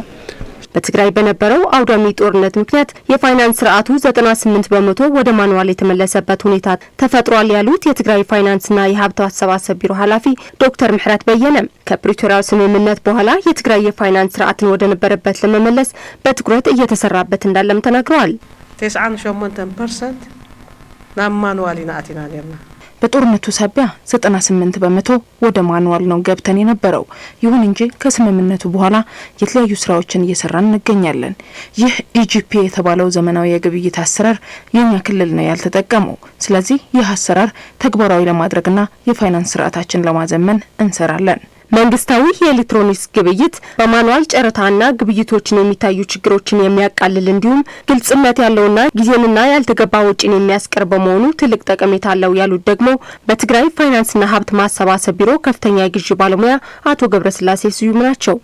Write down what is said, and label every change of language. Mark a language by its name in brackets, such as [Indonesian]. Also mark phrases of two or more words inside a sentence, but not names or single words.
[Amharic] በትግራይ በነበረው አውዳሚ ጦርነት ምክንያት የፋይናንስ ስርዓቱ 98 በመቶ ወደ ማኑዋል የተመለሰበት ሁኔታ ተፈጥሯል ያሉት የትግራይ ፋይናንስና የሀብት አሰባሰብ ቢሮ ኃላፊ ዶክተር ምሕረት በየነ ከፕሪቶሪያው ስምምነት በኋላ የትግራይ የፋይናንስ ስርዓትን ወደ ነበረበት ለመመለስ በትኩረት እየተሰራበት እንዳለም ተናግረዋል። [Tigrinya] 98% ናብ ማኑዋል አቲና ነርና [Amharic] በጦርነቱ ሳቢያ 98 በመቶ ወደ ማኑዋል ነው ገብተን የነበረው። ይሁን እንጂ ከስምምነቱ በኋላ የተለያዩ ስራዎችን እየሰራን እንገኛለን። ይህ ኢጂፒ የተባለው ዘመናዊ የግብይት አሰራር የኛ ክልል ነው ያልተጠቀመው። ስለዚህ ይህ አሰራር ተግባራዊ ለማድረግና የፋይናንስ ስርዓታችን ለማዘመን እንሰራለን። መንግስታዊ የኤሌክትሮኒክስ ግብይት በማኑዋል ጨረታና ግብይቶችን የሚታዩ ችግሮችን የሚያቃልል እንዲሁም ግልጽነት ያለውና ጊዜንና ያልተገባ ወጪን የሚያስቀር በመሆኑ ትልቅ ጠቀሜታ አለው ያሉት ደግሞ በትግራይ ፋይናንስና ሀብት ማሰባሰብ ቢሮ ከፍተኛ የግዢ ባለሙያ አቶ ገብረስላሴ ስዩም ናቸው።